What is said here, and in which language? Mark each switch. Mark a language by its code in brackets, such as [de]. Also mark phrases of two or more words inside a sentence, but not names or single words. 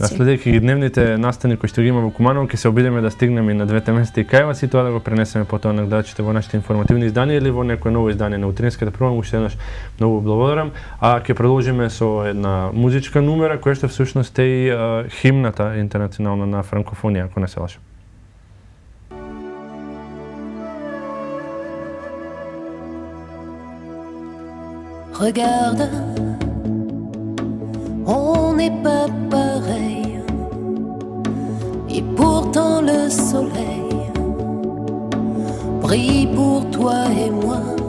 [mk] Следејќи ги дневните настани кои што ги има во Куманово, ќе се обидеме да стигнеме и на двете места и кај вас и тоа да го пренесеме потоа на гледачите во нашите информативни изданија или во некое ново издание на утринската програма. Уште еднаш многу благодарам. А ќе продолжиме со една музичка numera која што всушност е и химната интернационална на франкофонија, ако не се лажам. [fr] Regarde, on n'est pas pareil, et pourtant le soleil brille pour toi et moi.